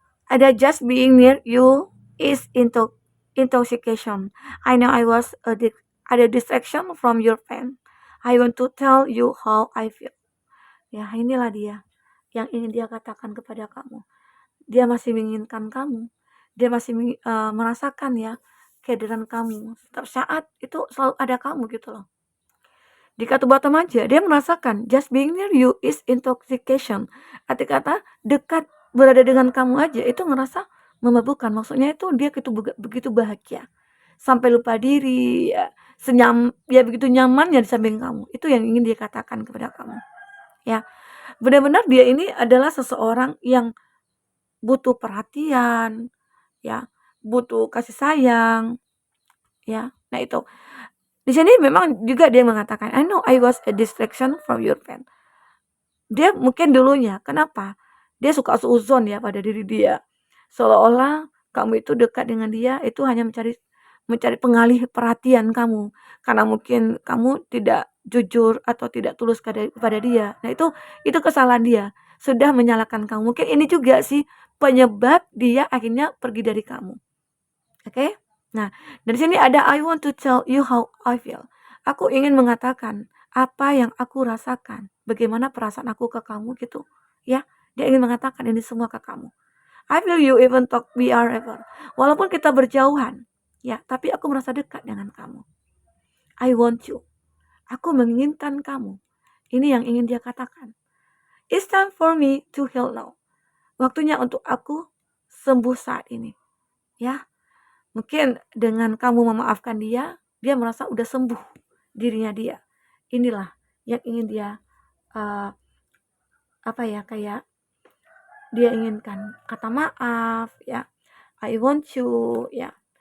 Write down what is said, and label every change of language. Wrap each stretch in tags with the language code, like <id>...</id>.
<en>Ada just being near you is intoxication. I know I was a distraction from your pain. I want to tell you how I feel.</en> <id>Ya, inilah dia yang ingin dia katakan kepada kamu. Dia masih menginginkan kamu. Dia masih merasakan ya kehadiran kamu. Setiap saat itu selalu ada kamu gitu loh. Di kata bottom aja, dia merasakan</id> <en>just being near you is intoxication.</en> <id>Arti kata dekat berada dengan kamu aja itu ngerasa memabukkan. Maksudnya itu dia begitu bahagia. Sampai lupa diri, ya, begitu nyaman ya di samping kamu. Itu yang ingin dia katakan kepada kamu. Ya, benar-benar dia ini adalah seseorang yang butuh perhatian, ya, butuh kasih sayang, ya. Nah itu. Di sini memang juga dia mengatakan,</id> <en>I know I was a distraction from your pain.</en> <id>Dia mungkin dulunya, kenapa? Dia suka suuzon ya pada diri dia. Seolah-olah kamu itu dekat dengan dia, itu hanya mencari mencari pengalih perhatian kamu, karena mungkin kamu tidak jujur atau tidak tulus kepada dia. Nah itu kesalahan dia, sudah menyalahkan kamu. Mungkin ini juga sih penyebab dia akhirnya pergi dari kamu. Oke? Nah, dari sini ada</id> <en>I want to tell you how I feel.</en> <id>Aku ingin mengatakan apa yang aku rasakan, bagaimana perasaan aku ke kamu gitu, ya. Dia ingin mengatakan ini semua ke kamu.</id> <en>I feel you even talk we are ever.</en> <id>Walaupun kita berjauhan, ya, tapi aku merasa dekat dengan kamu.</id> <en>I want you.</en> <id>Aku menginginkan kamu. Ini yang ingin dia katakan.</id> <en>It's time for me to heal now.</en> <id>Waktunya untuk aku sembuh saat ini. Ya, mungkin dengan kamu memaafkan dia, dia merasa udah sembuh dirinya dia. Inilah yang ingin dia kayak dia inginkan, kata maaf ya,</id> <en>I want you</en> <id>ya.</id>